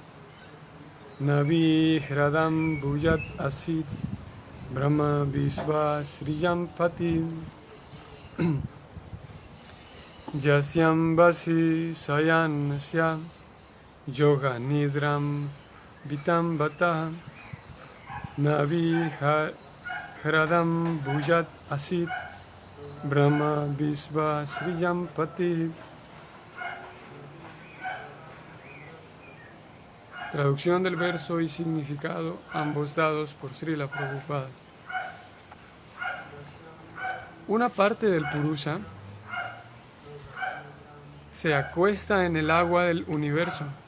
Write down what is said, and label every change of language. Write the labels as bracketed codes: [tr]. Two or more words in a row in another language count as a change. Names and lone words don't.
[sa] navi hradam bhujat asit Brahma Vishva Sriyam Pati Yasyam Vasi Sayanasya Yoga Nidram Vitam Bata Navi Hradam Bhujat Asit Brahma Vishva Sriyam Pati. [es] Traducción del verso y significado, ambos dados por Srila Prabhupada. Una parte del Purusha se acuesta en el agua del universo.